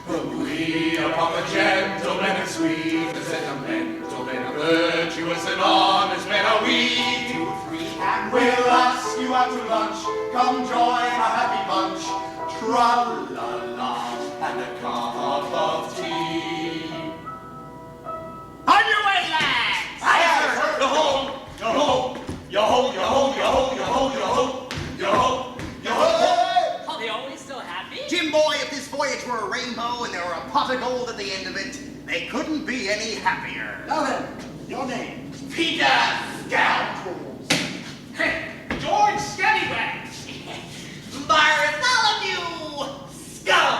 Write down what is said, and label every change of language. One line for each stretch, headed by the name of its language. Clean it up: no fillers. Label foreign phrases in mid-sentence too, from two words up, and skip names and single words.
English: We are proper gentlemen and sweet, and sentimental men and virtuous and honest men are we. 2, 3, and we'll ask you out to lunch. Come join our happy bunch. Tra-la-la, and a cup of tea. On your way, lads! Aye, sir. Yo-ho, yo-ho, yo-ho, yo-ho, yo-ho, yo-ho, yo-ho, yo-ho, yo-ho. Are they always so happy? Jim boy, if this voyage were a rainbow and there were a pot of gold at the end of it, they couldn't be any happier. Now then, your name. Peter Scoundrels. George Scallywags. Bartholomew Scum!